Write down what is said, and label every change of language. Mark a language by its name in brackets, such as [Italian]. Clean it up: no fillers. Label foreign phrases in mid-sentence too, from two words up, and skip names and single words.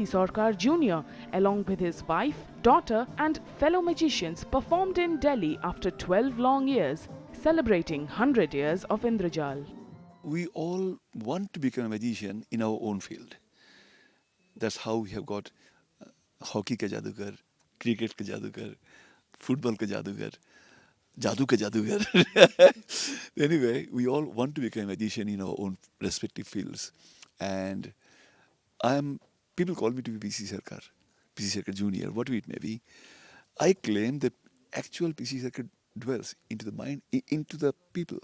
[English] Sarkar Jr., along with his wife, daughter and fellow magicians, performed in Delhi after 12 long years, celebrating 100 years of Indrajal. We all want to become a magician in our own field. That's how we have got [Hindi] हॉकी का जादूगर, क्रिकेट का जादूगर, फ़ुटबॉल का जादूगर. जादू का जादूगर. [English] Anyway, we all want to become a magician in our own respective fields. And people call me to be PC Sarkar Junior, whatever it may be. I claim that actual PC Sarkar dwells into the mind, into the people.